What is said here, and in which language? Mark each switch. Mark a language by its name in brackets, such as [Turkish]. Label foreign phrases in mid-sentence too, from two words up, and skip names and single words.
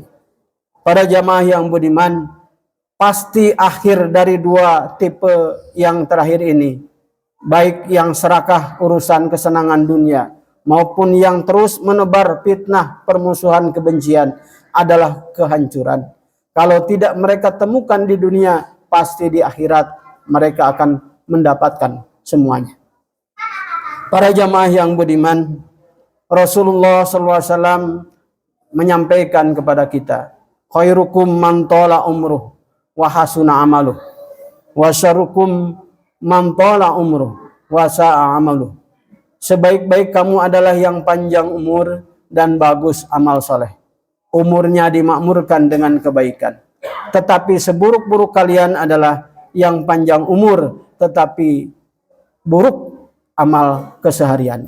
[Indonesian] Para jamaah yang budiman, pasti akhir dari dua tipe yang terakhir ini, baik yang serakah urusan kesenangan dunia maupun yang terus menebar fitnah, permusuhan, kebencian adalah kehancuran. Kalau tidak mereka temukan di dunia, pasti di akhirat mereka akan mendapatkan semuanya. Para jamaah yang budiman, Rasulullah SAW menyampaikan kepada kita, [Arabic] خيركم من طال عمره وحسن عمله وشركم من طال عمره وساء عمله. [Indonesian] Sebaik-baik kamu adalah yang panjang umur dan bagus amal soleh. Umurnya dimakmurkan dengan kebaikan. Tetapi seburuk-buruk kalian adalah yang panjang umur tetapi buruk amal kesehariannya.